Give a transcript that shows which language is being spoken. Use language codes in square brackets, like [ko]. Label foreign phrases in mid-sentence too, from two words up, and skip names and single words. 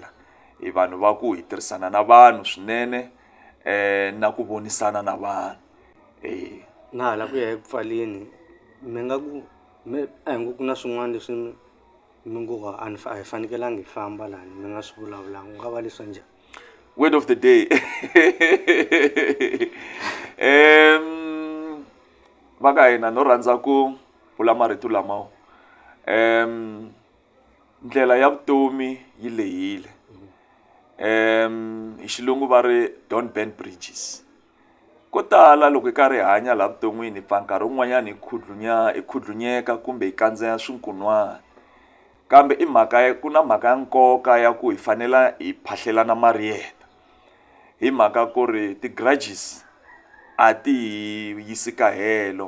[ts] Hi vanhu va ku hi tirhisana na vanhu swinene, na ku vonisana na vanhu. Na hala ku ya eku pfaleni mi nga ku a hi ngo ku na swin'wana leswi mi ngo a hi fanekelanga hi famba lani mi nga swi vulavulanga, ku nga va leswi njhani? [en] Word of the day. [ts] Va ka hina no rhandza ku vula marito lamawa. Ndlela ya vutomi yi lehile. Hi xilungu va ri [en] don't burn bridges. [ts] Ko tala loko hi karhi hi hanya laha vuton'wini pfa nkarhi wun'wanyana hi khudlunyeka kumbe hi kandziya swinkun'wana. Kambe i mhaka ku na mhaka ya nkoka ya ku hi fanela hi phahlelana mariyeta. Hi mhaka ku ri ti-grudges a ti hi yisi kahelo.